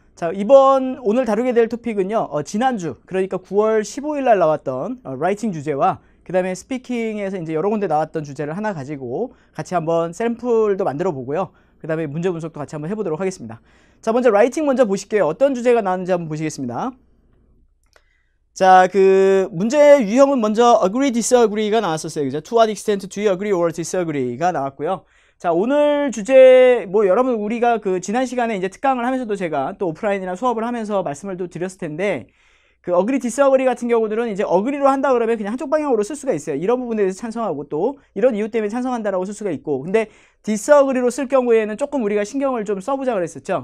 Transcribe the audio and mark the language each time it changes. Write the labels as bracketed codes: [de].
[ko] 자, 오늘 다루게 될 토픽은요, 지난주 그러니까 9월 15일 날 나왔던 라이팅 주제와 그 다음에 스피킹에서 이제 여러 군데 나왔던 주제를 하나 가지고 같이 한번 샘플도 만들어 보고요. 그 다음에 문제 분석도 같이 한번 해보도록 하겠습니다. 자, 먼저 라이팅 먼저 보실게요. 어떤 주제가 나왔는지 한번 보시겠습니다. 자, 그 문제의 유형은 먼저 agree, disagree가 나왔었어요. 그죠? [en] To what extent do you agree or disagree가 나왔고요. [ko] 자, 오늘 주제 여러분 우리가 그 지난 시간에 이제 특강을 하면서도 제가 또 오프라인이나 수업을 하면서 말씀을 또 드렸을 텐데, 그 agree, disagree 같은 경우들은 이제 agree로 한다 그러면 그냥 한쪽 방향으로 쓸 수가 있어요. 이런 부분에 대해서 찬성하고 또 이런 이유 때문에 찬성한다라고 쓸 수가 있고, 근데 disagree로 쓸 경우에는 조금 우리가 신경을 좀 써보자 그랬었죠.